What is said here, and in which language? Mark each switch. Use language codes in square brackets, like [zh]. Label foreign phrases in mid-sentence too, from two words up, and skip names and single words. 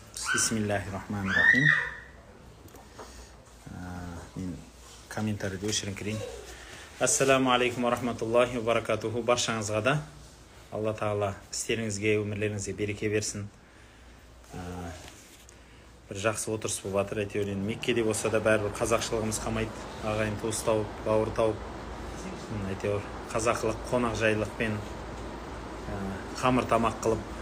[ar] بسم الله الرحمن الرحيم. [kk] Мен комментарийді өшіріңкірейін. [ar] السلام عليكم ورحمة الله وبركاته. [kk] Баршаңызға да Алла Тағала істеріңізге, өмірлеріңізге береке берсін. Бір жақсы отырыс болып жатыр. Әйтеуір Меккеде болса да бәрібір қазақшылығымыз қалмайды. Ағайын туыс тауып, бауыр тауып, әйтеуір қазақылық, қонақжайлықпен қамыр тамақ қылып.